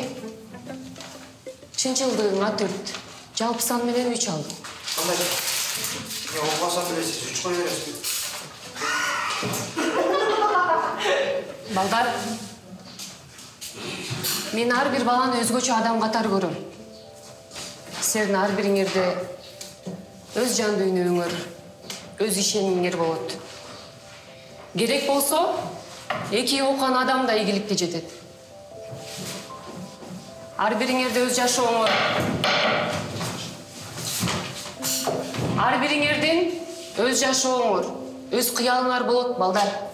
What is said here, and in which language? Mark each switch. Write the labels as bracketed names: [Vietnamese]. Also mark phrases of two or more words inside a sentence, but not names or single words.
[Kazakh] Шыншылдығыңа 4. Жалпы сан менен 3 алдың. Қандай? Не оқымасам білесіз, 3 қой бересіз. [Kyrgyz] Балдар, мен ар бір баланы өзгөчө адам катар көрөм. Силердин ар бириңерде өз жан дүйнөңөр, өз ишенимиңер болот. Керек болсо, 2 окуган адам да ийгиликке жетет. Ар бириңерде өз жашооңор, ар бириңердин өз жашооңор, өз кыялыңар болот, балдар.